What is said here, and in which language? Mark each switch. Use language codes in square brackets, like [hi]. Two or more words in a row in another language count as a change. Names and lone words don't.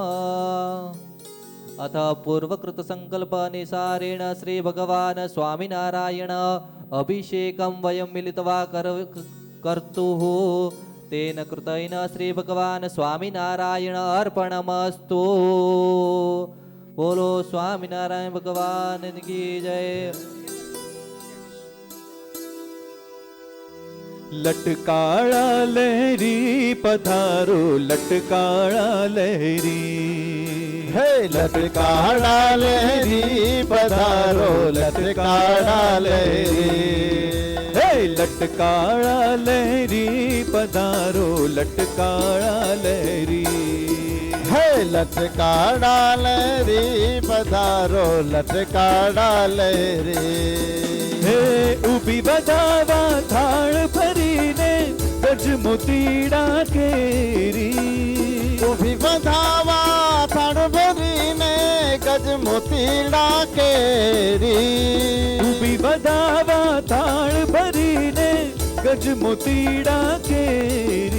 [sa] अथ पूर्वकृत संकल्प अनुसारेण श्री भगवान स्वामिनारायण अभिषेकं वयं मिलित्वा कर्तुः तेन कृतेन श्री भगवान स्वामिनारायण अर्पणमस्तु। [hi] बोलो स्वामिनारायण भगवान की जय। [gu] લટકાળા લહેરી પધારો લટકાળા લહેરી હે લટકાળા લહેરી પધારો લટકાળા લહેરી હે લટકાળા લહેરી પધારો લટકાળા લહેરી હે લટકાળા લહેરી પધારો લટકાળા લહેરી હે ઊભી બધાવા થાળ ભરીને ગજ મોતીડા કેરી ઊભી બધાવા થાળ ભરીને ગજ મોતીડા કેરી ઊભી બધાવા થાળ ભરીને ગજ મોતીડા કેરી